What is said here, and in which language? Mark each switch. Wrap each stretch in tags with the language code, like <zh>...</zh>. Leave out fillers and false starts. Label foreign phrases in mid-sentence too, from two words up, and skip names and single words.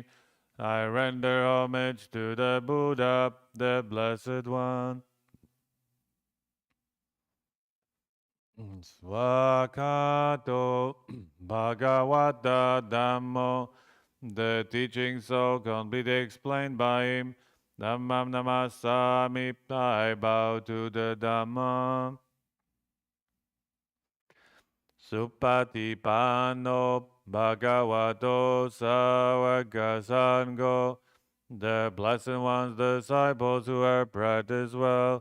<en>I render homage to the Buddha, the Blessed One.</en> <pi>Swakato Bhagavata Dhammo,</pi> <en>the teaching so completely explained by him.</en> <pi>Dhammam namasami,</pi> <en>I bow to the Dhamma.</en> <pi>Supatipano Bhagavato Sawaka Sangho,</pi> <en>the Blessed One's disciples who have practiced well.</en>